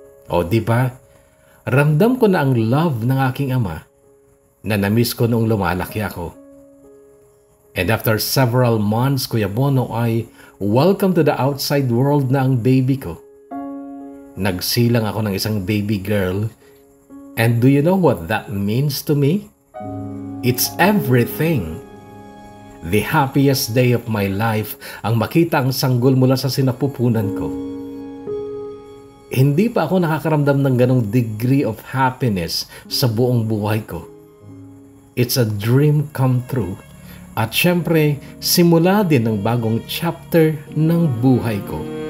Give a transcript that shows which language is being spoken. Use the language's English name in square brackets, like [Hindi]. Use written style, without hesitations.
[Filipino] O diba, ramdam ko na ang love ng aking ama na namiss ko noong lumalaki ako. [English] And after several months, [Filipino] Kuya Bono, ay [English] Welcome to the outside world [Filipino] na ang baby ko. Nagsilang ako ng isang baby girl. [English] And do you know what that means to me? It's everything. The happiest day of my life [Filipino] ang makita ang sanggol mula sa sinapupunan ko. Hindi pa ako nakakaramdam ng ganong [English] degree of happiness [Filipino] sa buong buhay ko. [English] It's a dream come true. [Filipino] At syempre, simula din ng bagong chapter ng buhay ko.